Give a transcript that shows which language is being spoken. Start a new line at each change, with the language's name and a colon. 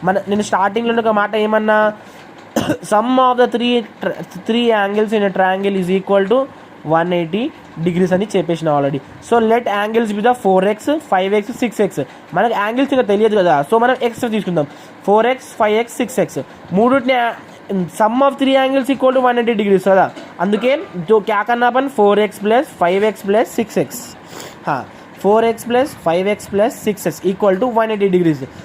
Telugu: నేను స్టార్టింగ్లో ఒక మాట ఏమన్నా,
English: sum of the three angles in a triangle is equal to 180 degrees
Telugu: అని చెప్పేసిన already.
English: So let angles be the 4x 5x 6x.
Telugu: మనకు యాంగిల్స్ ఇంకా తెలియదు కదా, సో మనం ఎక్స్ తీసుకుందాం. 4x 5x 6x మూడుని
English: sum of 3 angles equal to 180 degrees
Telugu: కదా. అందుకే
Hindi: जो क्या करना अपन
Telugu: 4x + 5x + 6x.
English: 4x + 5x + 6x equal to 180 degrees.